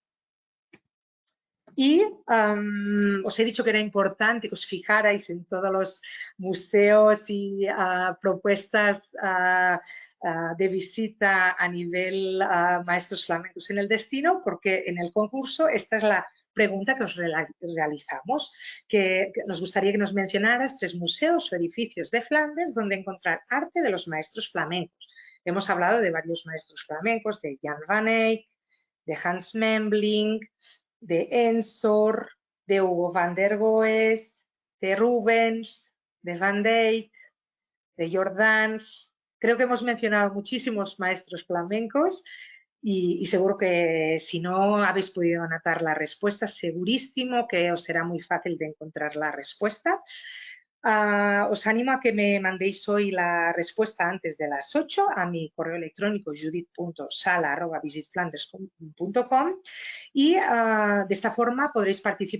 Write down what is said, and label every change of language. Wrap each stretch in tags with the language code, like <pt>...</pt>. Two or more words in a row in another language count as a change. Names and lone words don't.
<es>Y os he dicho que era importante que os fijarais en todos los museos y propuestas de visita a nivel maestros flamencos en el destino, porque en el concurso esta es la pregunta que os realizamos, que nos gustaría que nos mencionaras 3 museos o edificios de Flandes donde encontrar arte de los maestros flamencos. Hemos hablado de varios maestros flamencos, de Jan van Eyck, de Hans Memling, de Ensor, de Hugo van der Goes, de Rubens, de Van Dyck, de Jordans. Creo que hemos mencionado muchísimos maestros flamencos y seguro que si no habéis podido anotar la respuesta, segurísimo que os será muy fácil de encontrar la respuesta. Os animo a que me mandéis hoy la respuesta antes de las 8 a mi correo electrónico judith.sala@visitflanders.com y de esta forma podréis participar,</es>